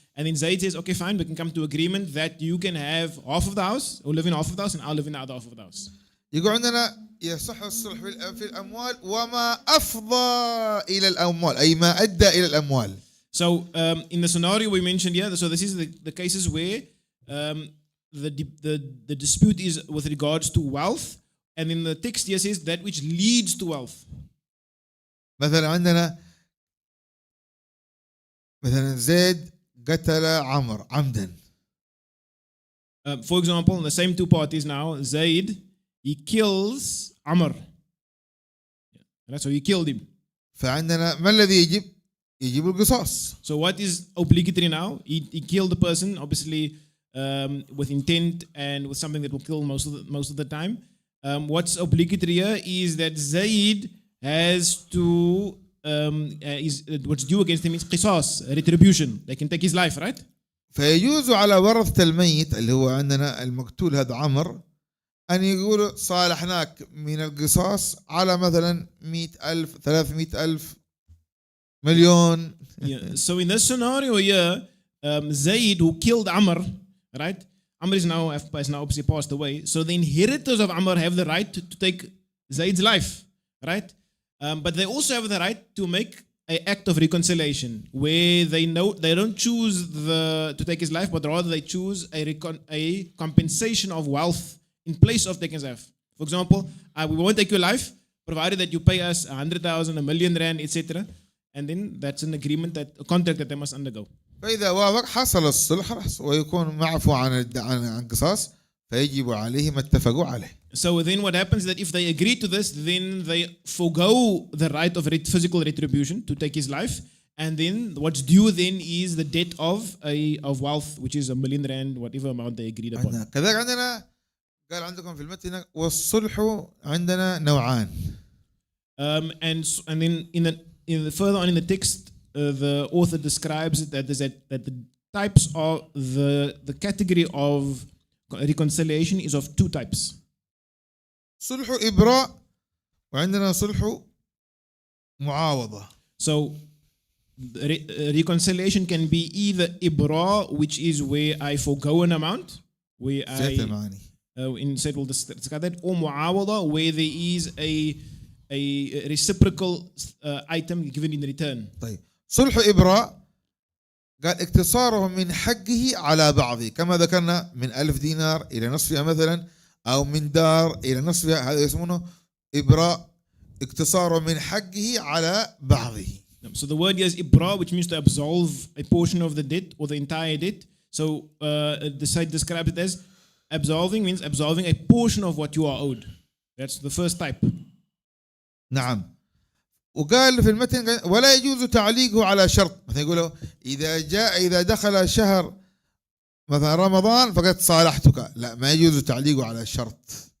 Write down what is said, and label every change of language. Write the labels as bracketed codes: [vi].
[en] And then Zaid says, okay, fine, we can come to agreement that you can have half of the house, or live in half of the house, and I'll live in the other half of the house. [ar] يقول عندنا يصح الصلح في الأموال وما أفضى إلى الأموال، أي ما أدى إلى الأموال. [en] So in the scenario we mentioned here, so this is the cases where the dispute is with regards to wealth, and in the text here says that which leads to wealth. [ar] مثلا عندنا مثلا زيد قتل عمر عمدا. [en] For example, the same two parties now, Zaid, he kills Amr. Right, so he killed him. فعندنا ما الذي يجب؟ يجب القصاص. So what is obligatory now? He killed the person, obviously with intent and with something that will kill most of the time. What's obligatory here is that Zaid has to what's due against him is qisas, retribution. They can take his life, right? [ar] فيجوز على ورثة الميت اللي هو عندنا المقتول هذا عمر أن يقولوا صالحناك من القصاص على مثلا 100,000 300,000 مليون. [en] Yeah. So in this scenario here, Zaid, who killed Amr, right? Amr is now obviously passed away. So the inheritors of Amr have the right to take Zaid's life, right? But they also have the right to make an act of reconciliation where they don't choose to take his life, but rather they choose a compensation of wealth in place of taking his life. For example, we won't take your life provided that you pay us 100,000, a million rand, etc. And then that's an agreement, a contract that they must undergo. [ar] فإذا وافق حصل الصلح ويكون معفو عن قصاص فيجب عليه ما اتفقوا عليه. [en] So then what happens is that if they agree to this, then they forgo the right of physical retribution to take his life, and then what's due then is the debt of wealth, which is 1,000,000 rand, whatever amount they agreed upon. [ar] كذلك عندنا قال عندكم في المتن والصلح عندنا نوعان. [en] And then further on in the text, the author describes it that the types of the category of reconciliation is of two types. [ar] صلح إبراء وعندنا صلح معاوضة. [en] So reconciliation can be either ibra, which is where I forgo an amount, where in said we'll discuss that, or muawada, where there is a reciprocal item given in return. [ar] طيب صلح إبراء قال اقتصاره من حقه على بعضه كما ذكرنا من 1000 دينار إلى نصفها مثلا أو من دار إلى نصفها، هذا يسمونه إبراء اقتصاره من حقه على بعضه. [en] So the word here is ibra, which means to absolve a portion of the debt or the entire debt. So the site describes it as absolving means absolving a portion of what you are owed. That's the first type. [ar] نعم. وقال في المتن ولا يجوز تعليقه على شرط، مثلا يقولوا إذا دخل شهر مثلا رمضان فقد صالحتك، لا ما يجوز تعليقه على شرط.